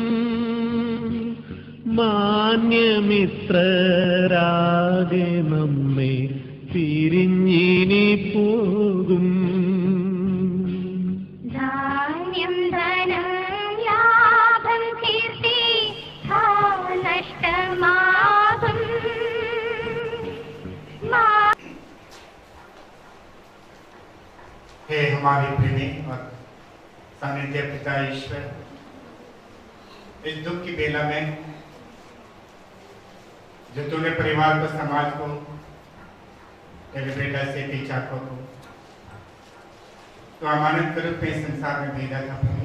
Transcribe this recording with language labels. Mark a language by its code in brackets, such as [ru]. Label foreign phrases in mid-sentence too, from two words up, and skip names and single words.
[ml] മാന്യമിത്രരാകെ നമ്മെ പിരിഞ്ഞിനി പോകും. ധാന്യം ധനം ലാഭം കീർത്തി നഷ്ടമാകും. [hi] हे हमारे प्रेमी और सानिध्य पिता ईश्वर, इस दुख की बेला में जो तूने परिवार को, समाज को, तेरे बेटा से चाको को तो अमानत के रूप में संसार में भेजा था प्रभु।